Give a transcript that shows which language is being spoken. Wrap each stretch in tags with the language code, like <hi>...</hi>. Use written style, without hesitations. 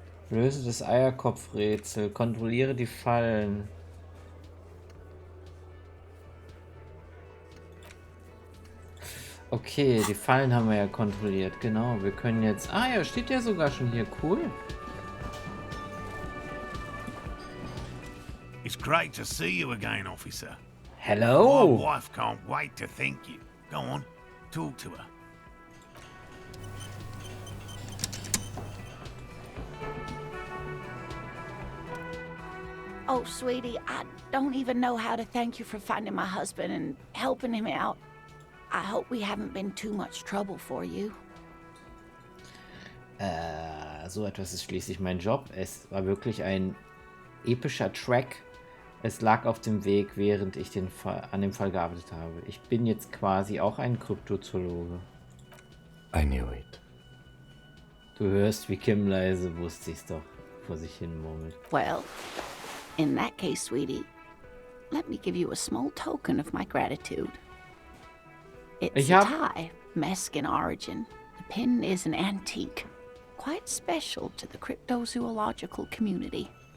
<de>Löse das Eierkopfrätsel. Kontrolliere die Fallen. Okay, die Fallen haben wir ja kontrolliert. Genau, wir können jetzt... Ah ja, steht ja sogar schon hier. Cool.</de> <en>It's great to see you again, officer. My Hello. wife can't wait to thank you. Go on, talk to her. Oh, sweetie, I don't even know how to thank you for finding my husband and helping him out. I hope we haven't been too much trouble for you.</en> <de>So etwas ist schließlich mein Job. Es war wirklich ein epischer Track. Es lag auf dem Weg, während ich an dem Fall gearbeitet habe. Ich bin jetzt quasi auch ein Kryptozoologe.</de> <en>I knew it.</en> <de>Du hörst, wie Kim leise, wusste ich's doch, vor sich hin murmelt.</de> <en>Well, in that case, sweetie, let me give you a small token of my gratitude. It's a tie, Mesk in origin. The pin is an antique, quite special to the cryptozoological community.</en>